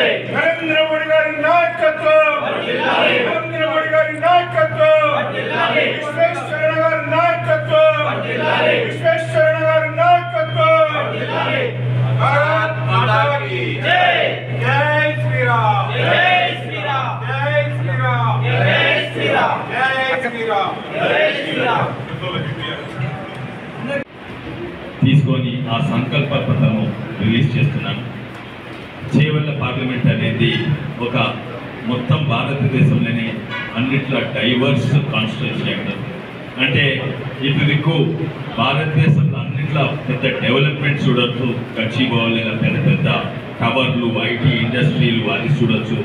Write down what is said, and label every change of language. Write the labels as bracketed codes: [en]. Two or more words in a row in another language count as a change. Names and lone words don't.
[te] నరేంద్ర మోదీ గారి నాయకత్వం, నరేంద్ర మోదీ గారి నాయకత్వం, విశ్వేశ్వర్ గారి నాయకత్వం, విశ్వేశ్వర్ గారి నాయకత్వం. [hi] भारत माता की जय, जय श्री राम, जय श्री राम, जय श्री राम, जय श्री राम, जय श्री राम, जय श्री राम. [te] తీసుకొని ఆ సంకల్ప పత్రము రిలీజ్ చేస్తున్నాను. చేవెళ్ల పార్లమెంట్ అనేది ఒక మొత్తం భారతదేశంలోనే అన్నిట్లో [en] diverse constituency [te] అంటారు. అంటే ఇటు దిక్కు భారతదేశంలో అన్నిట్లో పెద్ద డెవలప్మెంట్ చూడొచ్చు, గచ్చిబౌలిలో పెద్ద పెద్ద టవర్లు, [en] IT industries [te] అది చూడొచ్చు.